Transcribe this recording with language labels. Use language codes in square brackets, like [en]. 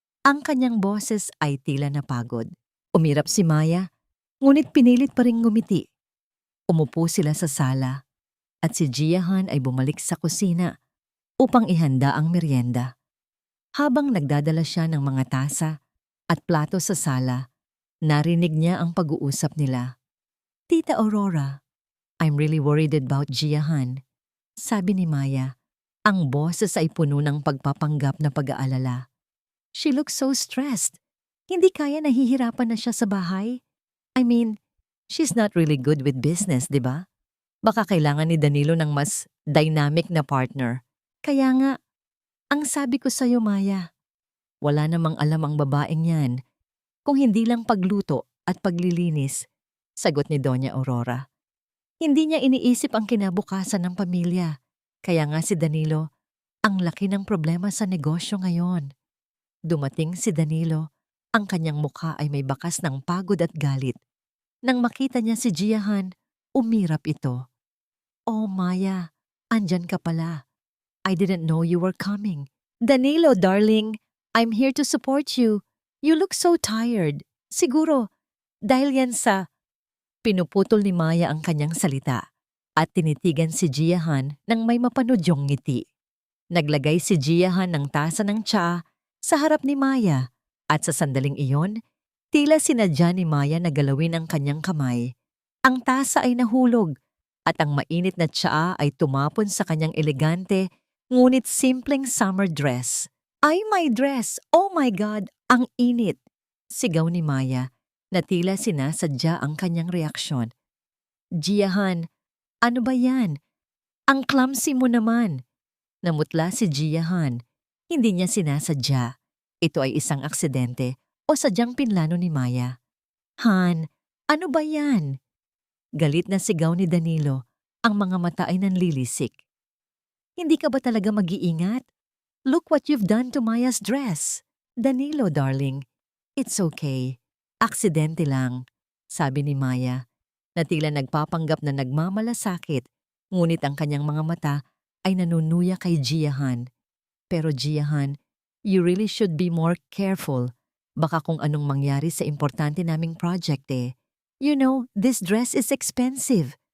[tl] Ang kanyang boses ay tila napagod. Umirap si Maya, ngunit pinilit pa ring ngumiti. Umupo sila sa sala at si Jiahan ay bumalik sa kusina upang ihanda ang merienda. Habang nagdadala siya ng mga tasa at plato sa sala, narinig niya ang pag-uusap nila. [en] "Tita Aurora, I'm really worried about Jiahan," [tl] sabi ni Maya. Ang boses ay puno ng pagpapanggap na pag-aalala. [en] "She looks so stressed. [tl] Hindi kaya, nahihirapan na siya sa bahay. [en] I mean, she's not really good with business, [tl] di ba? Baka kailangan ni Danilo ng mas dynamic na partner. Kaya nga, ang sabi ko sa'yo, Maya, wala namang alam ang babaeng yan kung hindi lang pagluto at paglilinis," sagot ni Doña Aurora. Hindi niya iniisip ang kinabukasan ng pamilya. Kaya nga si Danilo, ang laki ng problema sa negosyo ngayon. Dumating si Danilo, ang kanyang mukha ay may bakas ng pagod at galit. Nang makita niya si Jiahan, umirap ito. "Oh, Maya, andyan ka pala. [en] I didn't know you were coming." "Danilo, darling, I'm here to support you. You look so tired. [tl] Siguro, dahil yan sa..." Pinuputol ni Maya ang kanyang salita at tinitigan si Jiahan ng may mapanudyong ngiti. Naglagay si Jiahan ng tasa ng tsaa sa harap ni Maya at sa sandaling iyon, tila sinadya ni Maya na galawin ang kanyang kamay. Ang tasa ay nahulog at ang mainit na tsaa ay tumapon sa kanyang elegante ngunit simpleng summer dress. "Ay, [en] my dress! Oh my God! [tl] Ang init!" Sigaw ni Maya na tila sinasadya ang kanyang reaksyon. "Jiahan, ano ba yan? Ang clumsy mo naman." Namutla si Jiahan. Hindi niya sinasadya. Ito ay isang aksidente o sadyang pinlano ni Maya. "Han, ano ba yan?" Galit na sigaw ni Danilo. Ang mga mata ay nanlilisik. "Hindi ka ba talaga mag-iingat? [en] Look what you've done to Maya's dress." "Danilo, darling, it's okay. [tl] Aksidente lang," sabi ni Maya, na tila nagpapanggap na nagmamalasakit, ngunit ang kanyang mga mata ay nanunuya kay Jiahan. [en] "Pero Jiahan, you really should be more careful. [tl] Baka kung anong mangyari sa importante naming project eh. [en] You know, this dress is expensive.